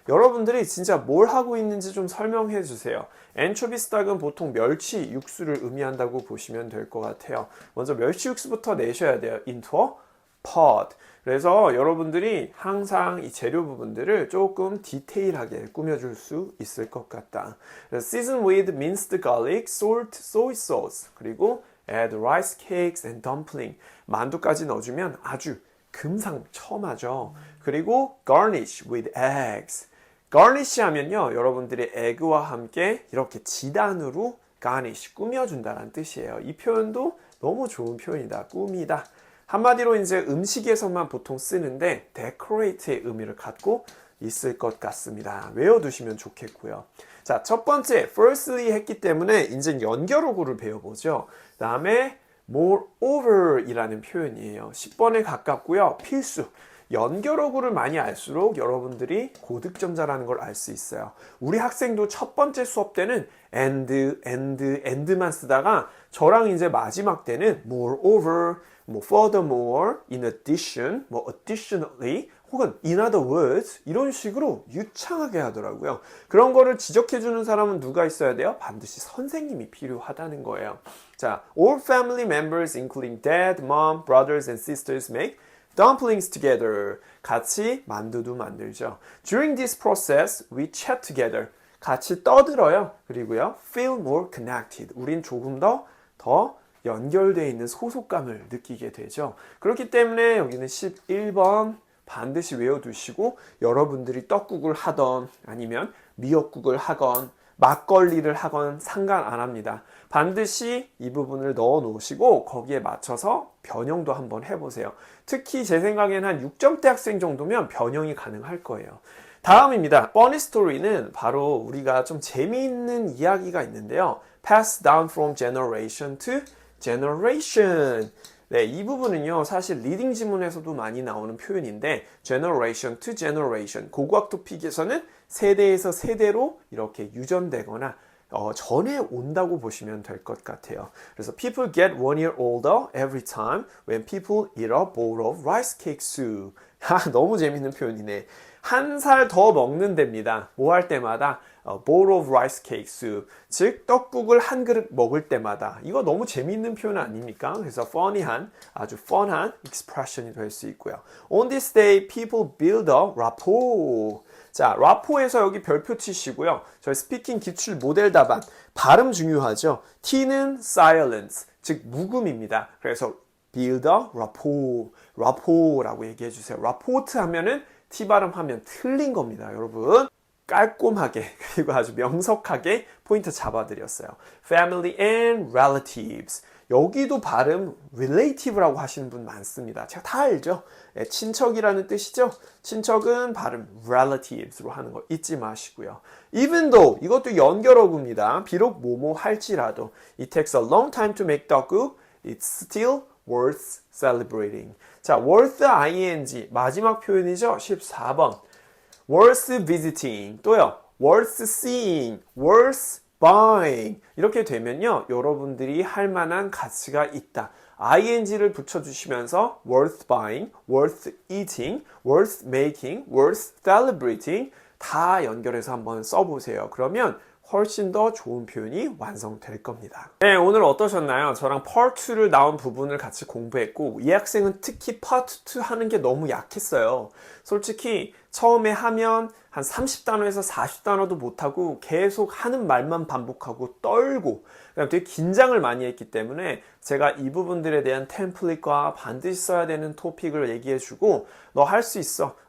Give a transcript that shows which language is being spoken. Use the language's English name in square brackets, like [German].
[Korean] 여러분들이 진짜 뭘 하고 있는지 좀 설명해 주세요. anchovy stock은 보통 멸치 육수를 의미한다고 보시면 될 것 같아요. 먼저 멸치 육수부터 내셔야 돼요. [English] into a pot. [Korean] 그래서 여러분들이 항상 이 재료 부분들을 조금 디테일하게 꾸며줄 수 있을 것 같다. [English] Season with minced garlic, salt, soy sauce. 그리고 add rice cakes and dumpling. [Korean] 만두까지 넣어주면 아주 금상첨화죠. [English] 그리고 garnish with eggs. [Korean] garnish 하면요, 여러분들이 에그와 함께 이렇게 지단으로 garnish, 꾸며준다는 뜻이에요. 이 표현도 너무 좋은 표현이다. 꾸미다. 한마디로 이제 음식에서만 보통 쓰는데 decorate의 의미를 갖고 있을 것 같습니다. 외워두시면 좋겠고요. 자, 첫 번째 firstly 했기 때문에 이제 연결어구를 배워보죠. 그 다음에 moreover 이라는 표현이에요. 10번에 가깝고요. 필수. 연결어구를 많이 알수록 여러분들이 고득점자라는 걸 알 수 있어요. 우리 학생도 첫 번째 수업 때는 and만 쓰다가 저랑 이제 마지막 때는 moreover, furthermore, in addition, additionally, 혹은 in other words 이런 식으로 유창하게 하더라고요. 그런 거를 지적해주는 사람은 누가 있어야 돼요? 반드시 선생님이 필요하다는 거예요. [English] 자, all family members including dad, mom, brothers and sisters make dumplings together. [Korean] 같이 만두도 만들죠. [English] During this process, we chat together. [Korean] 같이 떠들어요. 그리고요, [English] feel more connected. [Korean] 우린 조금 더 연결되어 있는 소속감을 느끼게 되죠. 그렇기 때문에 여기는 11번 반드시 외워두시고 여러분들이 떡국을 하던 아니면 미역국을 하건 막걸리를 하건 상관 안 합니다. 반드시 이 부분을 넣어 놓으시고 거기에 맞춰서 변형도 한번 해보세요. 특히 제 생각에는 한 6점대 학생 정도면 변형이 가능할 거예요. 다음입니다. funny story는 바로 우리가 좀 재미있는 이야기가 있는데요. [English] pass down from generation to generation. [Korean] 네, 이 부분은요, 사실 리딩 지문에서도 많이 나오는 표현인데 generation to generation, 고고학 토픽에서는 세대에서 세대로 이렇게 유전되거나 전해 온다고 보시면 될 것 같아요. [English] 그래서 people get 1 year older every time when people eat a bowl of rice cake soup. [Korean] 너무 재밌는 표현이네. 한 살 더 먹는 데입니다. 뭐 할 때마다 [English] bowl of rice cake soup, [Korean] 즉 떡국을 한 그릇 먹을 때마다. 이거 너무 재미있는 표현 아닙니까? 그래서 funny한, 아주 fun한 expression이 될 수 있고요. [English] On this day, people build a rapport. [Korean] 자, rappport에서 여기 별표 치시고요. 저희 스피킹 기출 모델 답안 발음 중요하죠. T는 silence, 즉 묵음입니다. 그래서 build a rapport, rapport라고 얘기해 주세요. rapport 하면은 T 발음하면 틀린 겁니다, 여러분. 깔끔하게 그리고 아주 명석하게 포인트 잡아드렸어요. [English] Family and relatives. [Korean] 여기도 발음 relative라고 하시는 분 많습니다. 제가 다 알죠? 친척이라는 뜻이죠? 친척은 발음 relatives로 하는 거 잊지 마시고요. [English] Even though [Korean] 이것도 연결어구입니다. 비록 뭐뭐 할지라도 [English] It takes a long time to make 떡국. It's still worth celebrating. [Korean] 자, worth ing 마지막 표현이죠. 14번. [English] worth visiting [Korean] 또요. [English] worth seeing, worth buying [Korean] 이렇게 되면요. 여러분들이 할 만한 가치가 있다. ing를 붙여주시면서 worth buying, worth eating, worth making, worth celebrating 다 연결해서 한번 써보세요. 그러면 훨씬 더 좋은 표현이 완성될 겁니다. 네, 오늘 어떠셨나요? 저랑 Part 2를 나온 부분을 같이 공부했고 이 학생은 특히 Part 2 하는 게 너무 약했어요. 솔직히 처음에 하면 한 30단어에서 40단어도 못하고 계속 하는 말만 반복하고 떨고 그다음에 되게 긴장을 많이 했기 때문에 제가 이 부분들에 대한 템플릿과 반드시 써야 되는 토픽을 얘기해주고 너 할 수 있어.